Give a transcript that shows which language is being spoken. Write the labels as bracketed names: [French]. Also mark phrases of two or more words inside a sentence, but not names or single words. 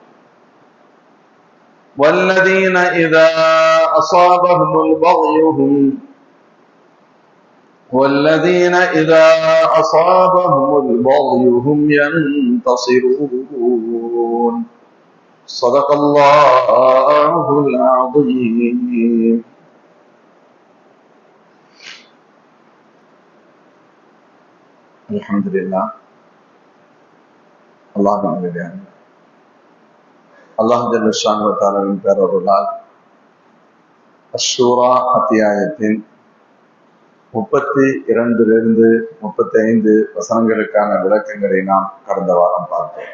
[Arabic] والذين إذا أصابهم البغي هم ينتصرون. صدق الله العظيم. الحمد لله. الله جل شأنه و تعالى [Tamil] பேரருளால் அஷ்ஷூரா அத்தியாயத்தின் 32 35 வசனங்களுக்கான விளக்கங்களை நாம் கடந்த வாரம் பார்த்தோம்.